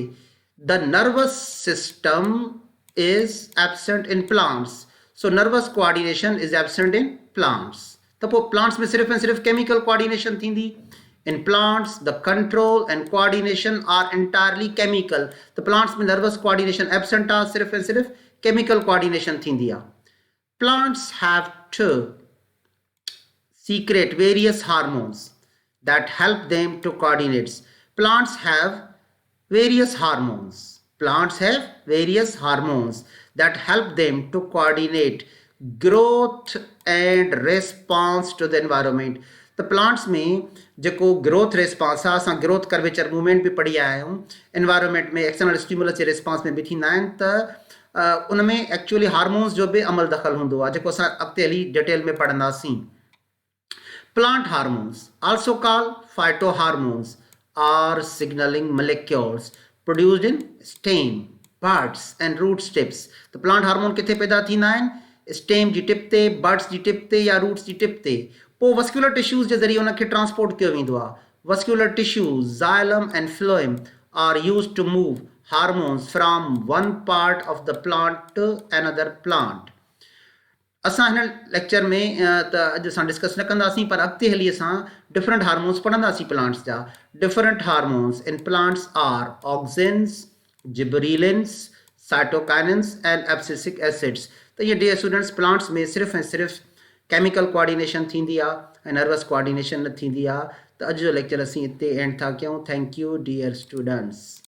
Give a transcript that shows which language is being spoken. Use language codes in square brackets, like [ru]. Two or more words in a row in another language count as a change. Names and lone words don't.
[en] The nervous system is absent in plants. So nervous coordination is absent in plants. [sd] त पोइ प्लांट्स में सिर्फ़ु ऐं सिर्फ़ु [en] chemical coordination [sd] थींदी। [en] In plants the control and coordination are entirely chemical. [sd] त प्लांट्स में [en] nervous coordination absent [sd] आहे, सिर्फ़ु ऐं सिर्फ़ु [en] chemical coordination [sd] थींदी आहे। [en] Plants have to secrete various hormones that help them to coordinate. Plants have various hormones. Plants have various hormones that help them to coordinate growth and response to the environment. [sd] तो प्लांट्स में जो [en] growth response [sd] आहे, असां [en] growth curvature movement [sd] भी पढ़ी आया आहियूं। एनवायरमेंट में [en] external stimulus [sd] जे रिस्पॉन्स में भी थींदा आहिनि त उन में एक्चुअली हार्मोन्स जो भी अमल दख़ल हूंदो आहे जेको असां अॻिते हली डिटेल में पढ़ंदासीं। [en] Plant hormones, also called phytohormones, are signaling molecules produced in stem, buds and root tips. [sd] तो प्लांट हार्मोन किथे पैदा थींदा आहिनि? स्टेम जी टिप ते, बड्स जी टिप ते या रूट्स जी टिप ते। पोइ [en] vascular tissues [sd] जे ज़रिए उनखे ट्रांसपोर्ट कयो वेंदो आहे। [en] Vascular tissues xylem and phloem are used to move hormones from one part of the plant to another plant. [sd] असां हिन लेक्चर में त अॼु असां डिस्कस न कंदासीं, पर अॻिते हली असां [en] different hormones [sd] पढ़ंदासीं प्लांट्स जा। [en] Different hormones in plants are auxins, gibberellins, cytokinins and abscisic acids. [sd] त इहे [en] dear students [sd] प्लांट्स में सिर्फ़ु ऐं सिर्फ़ु [en] chemical coordination [sd] थींदी आहे ऐं [en] nervous coordination [sd] न थींदी आहे। त अॼु जो लेक्चर असीं हिते एंड था कयूं। [en] Thank you dear students.